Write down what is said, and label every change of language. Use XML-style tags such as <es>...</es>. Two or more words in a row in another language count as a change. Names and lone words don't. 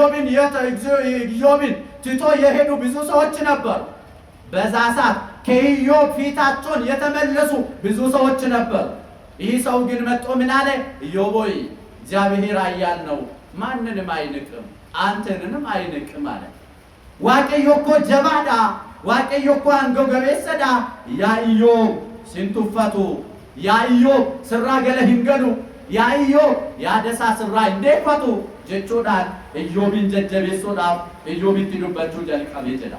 <am>ኢዮብን ትቶ የሄዱ ብዙ ሰዎች ነበሩ። በዛ ሰዓት ከኢዮብ ፊታቸውን የተመለሱ ብዙ ሰዎች ነበሩ። ይህ ሰው ግን መጥቶ ምን አለ? ኢዮብ ሆይ እግዚአብሔር ኃያል ነው፣ ማንንም አይንቅም፣ አንተንም አይንቅም አለ።</am> <om>waaqayyo ko jabaadha waaqayyo ko angoo gabeessadha yaa Iyyoob sintuffatu yaa Iyyoob sirraa gala hin galu yaa Iyyoob yaadasaa sirraa hin deeffatu jechuudhaan Iyyoobin jajjabeessuudhaaf Iyyoobitti dubbachuu jalqabee jedha.</om>